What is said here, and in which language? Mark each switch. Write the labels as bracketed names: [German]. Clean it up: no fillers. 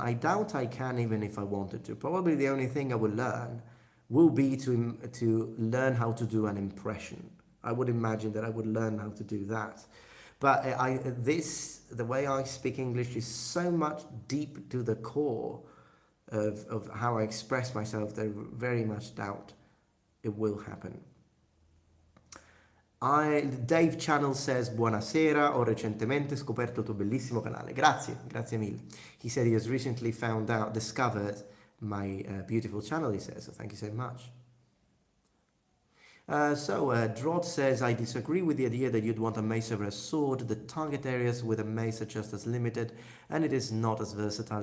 [English] I doubt I can, even if I wanted to. Probably the only thing I will learn will be to learn how to do an impression. I would imagine that I would learn how to do that. But the way I speak English is so much deep to the core of how I express myself that I very much doubt it will happen. [Italian] Dave Channel [English] says, [Italian] buonasera, ho recentemente scoperto il tuo bellissimo canale. Grazie mille. [English] He said he has recently discovered my beautiful channel, he says, so thank you so much. Drod says, I disagree with the idea that you'd want a mace over a sword. The target areas with a mace are just as limited, and it is not as versatile.